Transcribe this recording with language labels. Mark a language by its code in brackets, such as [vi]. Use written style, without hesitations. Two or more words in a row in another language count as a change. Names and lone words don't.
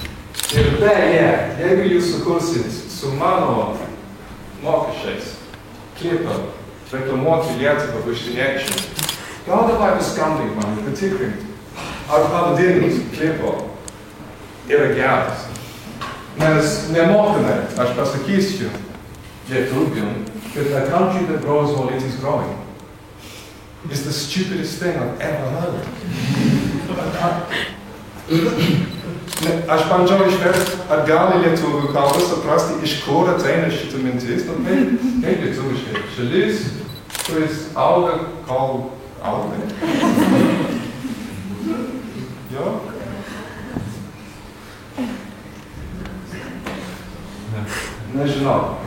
[lt] Ir beje, jeigu jūs sukursit su mano mokesčiais klipą reklamuoti Lietuvą užsieniečiams, gal davai paskambink man, patikrint, ar pavadinimas klipo yra geras. Nes nemokamai, aš pasakysiu lietuviam, [en] that a country that grows while it is growing is the stupidest thing I've ever heard. [lt] Aš bandžiau išversti atgal į lietuvių kalbą, suprasti, iš kur ateina šitą mintis, kaip lietuviškai. Šalis, kuris auga, kol auga. Jo? Nežinau.